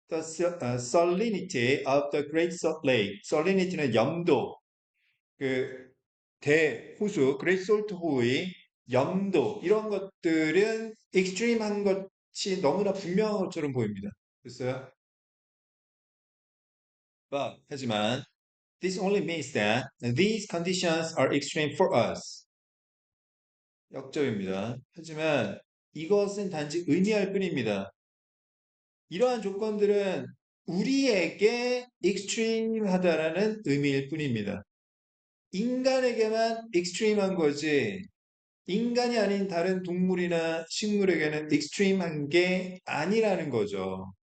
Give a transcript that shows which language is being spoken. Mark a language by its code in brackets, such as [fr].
[en] salinity of the Great Salt Lake. [ko] salinity는 염도, 그 대호수, Great Salt 호의 염도 이런 것들은 extreme한 것이 너무나 분명한 것처럼 보입니다. 됐어요? 하지만 [en] this only means that these conditions are extreme for us. [ko] 역접입니다. 하지만 이것은 단지 의미할 뿐입니다. 이러한 조건들은 우리에게 extreme하다라는 의미일 뿐입니다. 인간에게만 extreme한 거지 인간이 아닌 다른 동물이나 식물에게는 extreme한 게 아니라는 거죠.